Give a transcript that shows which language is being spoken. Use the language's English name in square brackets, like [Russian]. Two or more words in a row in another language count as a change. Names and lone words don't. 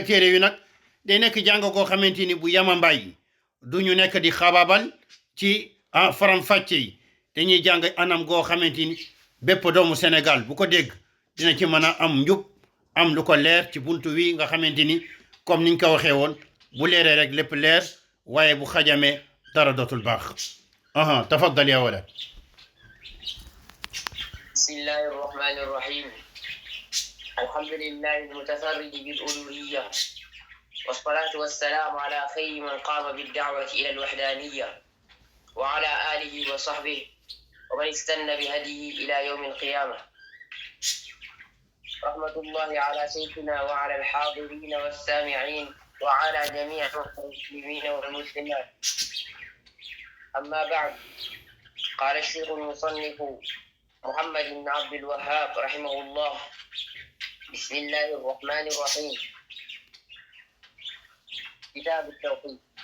[Wolof] téere wi nag day nekk jàng koo xamante ni bu yama mbay du ñu nekk di xabaabal ci faram fàcce yi dañuy jàng anam goo xamante ni bépp doomu Sénégal bu ko dégg dina ci mën a am njub am lu ko leer ci buntu wi nga xamante ni comme niñ ko waxee woon bu leeree rek lépp leer waaye bu xajamee dara dootul baax tafaddal ya walad [Arabic] بسم الله الرحمن الرحيم الحمد لله المتفرد بالألوهية والصلاة والسلام على خير من قام بالدعوة إلى الوحدانية وعلى آله وصحبه ومن استن بهديه إلى يوم القيامة رحمة الله على سيدنا وعلى الحاضرين والسامعين وعلى جميع المسلمين والمسلمات أما بعد قال الشيخ المصنف محمد بن عبد الوهاب رحمه الله بسم الله الرحمن الرحيم كتاب التوحيد